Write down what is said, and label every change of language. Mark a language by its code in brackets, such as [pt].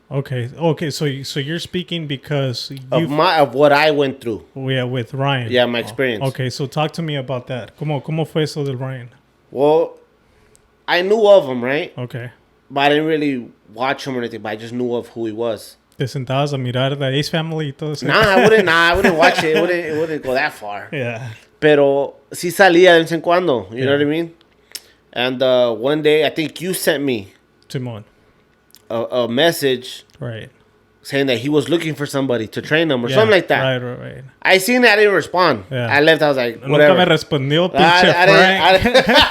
[en] Okay. So you're speaking because of what I went through. Yeah, with Ryan. Yeah, my experience. Okay, so talk to me about that. [es] ¿Cómo fue eso del Ryan? [en] Well, I knew of him, right? Okay. But I didn't really watch him or anything. But I just knew of who he was. [es] Te sentabas a mirar the Ace Family y todo eso. [en] I wouldn't watch it. It wouldn't go that far. Yeah. [es] Pero sí salía de vez en cuando. [en] You know what I mean? And one day, I think you sent me [es] Simón. [en] A message, right, saying that he was looking for somebody to train him or something like that. Right. I seen that. I didn't respond. Yeah. I left. I was like, whatever. [es] Nunca me respondió, pinche Frank.